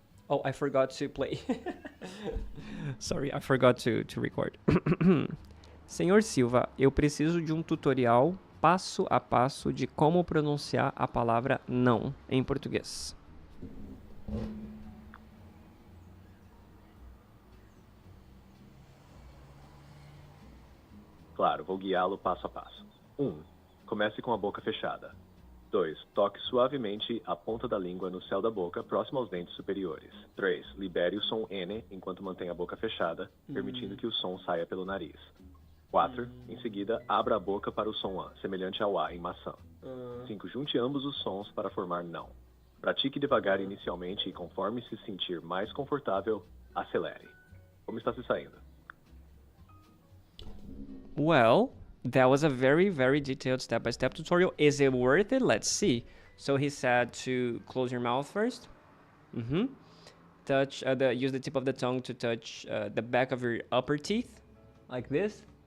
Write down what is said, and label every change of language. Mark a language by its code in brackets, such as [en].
[en] Oh, I forgot to play. Sorry, I forgot to record. [pt] Senhor Silva, eu preciso de um tutorial passo a passo de como pronunciar a palavra não em português. Claro, vou guiá-lo passo a passo. 1. Comece com a boca fechada. 2. Toque suavemente a ponta da língua no céu da boca, próximo aos dentes superiores. 3. Libere o som N enquanto mantém a boca fechada, permitindo que o som saia pelo nariz. 4. Em seguida, abra a boca para o som A, semelhante ao A em maçã. 5. Junte ambos os sons para formar não. Pratique devagar inicialmente e conforme se sentir mais confortável, acelere. Como está se saindo? [en] Well, That was a very, very detailed step-by-step tutorial. Is it worth it? Let's see. So he said to close your mouth first. Touch use the tip of the tongue to touch the back of your upper teeth, like this.